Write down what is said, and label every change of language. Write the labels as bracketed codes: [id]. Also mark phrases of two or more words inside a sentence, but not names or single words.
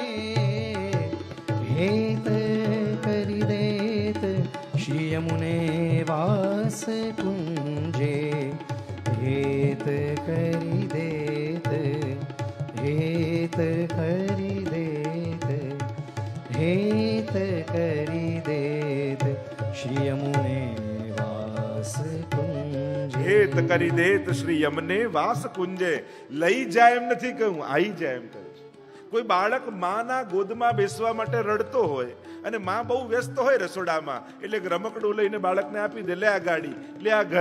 [hi] हेत करि देत श्री यमुने वास कुंजे. हेत करि देत, हेत करि देत, हेत करि देत श्री यमुने वास कुंजे. हेत करी देत श्री यमने वास कुंजे. [gu] લઈ જાય એમ નથી કહ્યું, આવી જાય એમ કહ્યું છે. કોઈ બાળક માના ગોદમાં બેસવા માટે રડતો હોય અને માં બહુ વ્યસ્ત હોય રસોડામાં, એટલે એક રમકડું લઈને બાળકને આપી દે, લે આ ગાડી, લે આ ઘર.